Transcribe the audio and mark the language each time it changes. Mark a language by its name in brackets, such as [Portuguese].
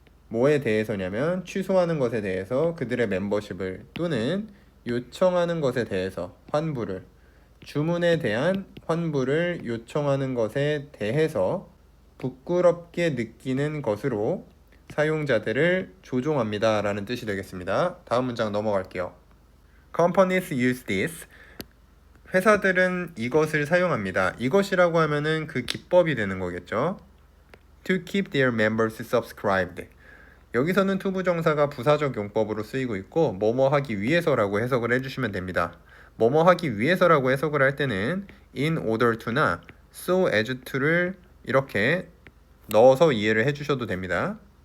[Korean] 뭐에 대해서냐면 취소하는 것에 대해서 그들의 멤버십을, 또는 요청하는 것에 대해서 환불을, 주문에 대한 환불을 요청하는 것에 대해서 부끄럽게 느끼는 것으로 사용자들을 조종합니다 라는 뜻이 되겠습니다. 다음 문장 넘어갈게요. [English] Companies use this. [Korean] 회사들은 이것을 사용합니다. 이것이라고 하면은 그 기법이 되는 거겠죠. [English] To keep their members subscribed. [Korean] 여기서는 투부정사가 부사적 용법으로 쓰이고 있고 뭐뭐 하기 위해서라고 해석을 해주시면 됩니다. 뭐뭐 하기 위해서라고 해석을 할 때는 in order to나 so as to를 이렇게 넣어서 이해를 해주셔도 됩니다.